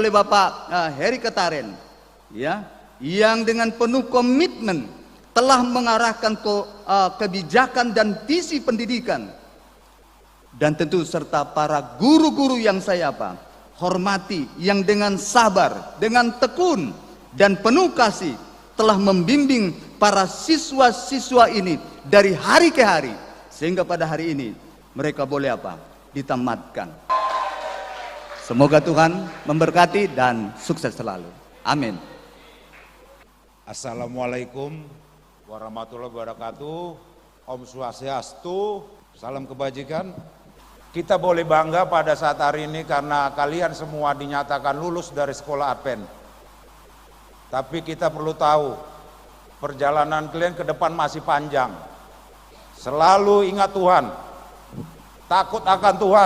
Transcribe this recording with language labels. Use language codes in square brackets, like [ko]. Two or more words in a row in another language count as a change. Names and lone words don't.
[id] oleh Bapak Heri Ketaren, ya, yang dengan penuh komitmen telah mengarahkan kebijakan dan visi pendidikan, dan tentu serta para guru-guru yang saya hormati, yang dengan sabar, dengan tekun dan penuh kasih telah membimbing para siswa-siswa ini dari hari ke hari, sehingga pada hari ini mereka boleh ditamatkan. Semoga Tuhan memberkati dan sukses selalu. Amin. [ar] السلام عليكم ورحمة الله وبركاته. [ban] Om Swastiastu, [id] salam kebajikan. Kita boleh bangga pada saat hari ini karena kalian semua dinyatakan lulus dari sekolah Advent. Tapi kita perlu tahu, perjalanan kalian ke depan masih panjang. Selalu ingat Tuhan, takut akan Tuhan.